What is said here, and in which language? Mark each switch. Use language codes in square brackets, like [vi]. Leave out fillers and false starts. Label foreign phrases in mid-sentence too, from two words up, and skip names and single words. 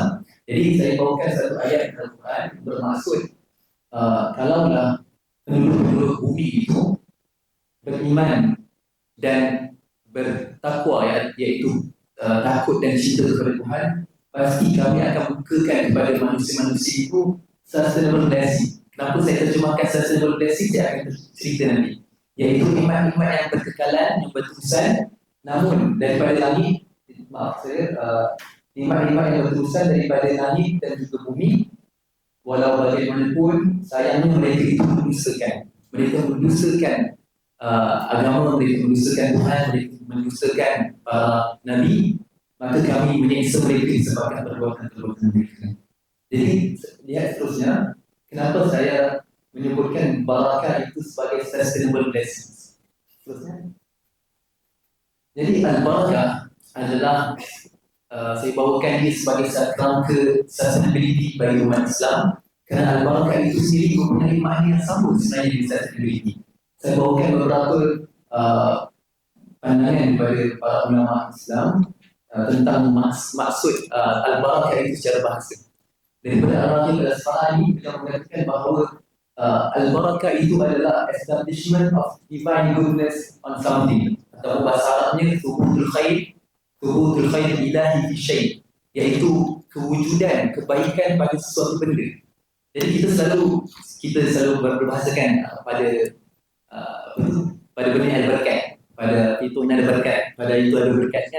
[ms] Jadi saya bawakan satu ayat Al-Quran bermaksud kalaulah penduduk-penduduk bumi itu beriman dan bertakwa, iaitu takut dan cinta kepada Tuhan, pasti kami akan bukakan kepada manusia-manusia itu [en] sustainable blessing. [ms] Kenapa saya terjemahkan [en] sustainable blessing, [ms] saya akan cerita nanti. Iaitu nikmat-nikmat yang berkekalan, yang berterusan, namun daripada langit, nikmat-nikmat yang berterusan daripada langit dan juga bumi. Walau bagaimanapun sayangnya mereka itu mendustakan. Mereka mendustakan agama, mereka mendustakan Tuhan, mereka mendustakan Nabi, maka kami menyiksa mereka disebabkan perbuatan-perbuatan mereka. Jadi lihat seterusnya, kenapa saya menyebutkan barakah itu sebagai [en] sustainable blessings. [ms] Seterusnya, jadi al-barakah adalah saya bawakan dia sebagai kerangka sustainability bagi umat Islam, kerana al-barakah itu sendiri mempunyai makna yang sama sebenarnya dengan sustainability. Saya bawakan beberapa pandangan daripada para ulama Islam tentang maksud al-barakah itu secara bahasa. Daripada Al-Raghib Al-Asfahani, beliau mengatakan bahawa al-barakah itu adalah [en] establishment of divine goodness on something, [ms] atau bahasa Arabnya [ar] ثبوت الخير الإلهي في شيء', [ms] iaitu kewujudan kebaikan pada sesuatu benda. Jadi kita selalu berbahasakan pada benda yang ada berkat, pada itu ada berkat, pada itu ada berkat kan.